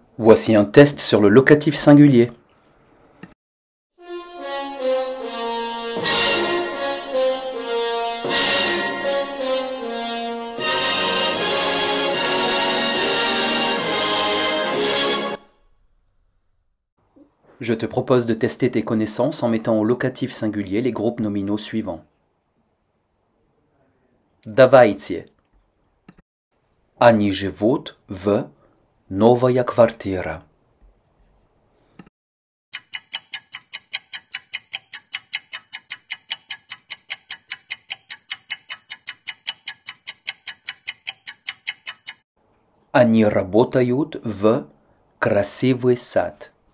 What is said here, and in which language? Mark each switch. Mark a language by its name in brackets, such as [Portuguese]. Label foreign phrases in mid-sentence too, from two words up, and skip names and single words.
[French] Voici un test sur le locatif singulier. Je te propose de tester tes connaissances en mettant au locatif singulier les groupes nominaux suivants. [Russian] Давайте. Они живут в новая квартира. Они работают в красивый сад.